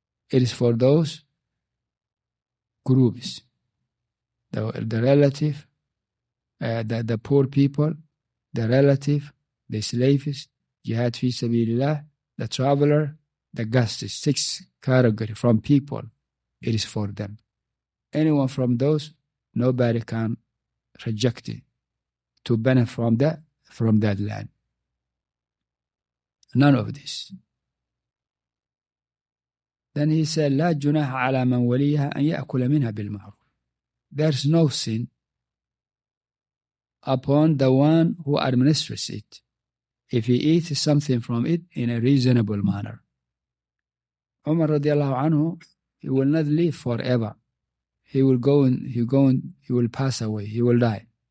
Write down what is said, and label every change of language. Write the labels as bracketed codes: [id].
[en] It is for those groups, the relative, the poor people, the relative, the slaves, jihad fi sabilillah, the traveler, the guests. 6 categories from people. It is for them. Anyone from those, nobody can reject it to benefit from that land. None of this. Then he said, [ar] لا جناح على من وليها أن يأكل منها بالمعروف. [en] There's no sin upon the one who administers it if he eats something from it in a reasonable manner. Umar radiallahu anhu, he will not live forever. He will he will pass away. He will die.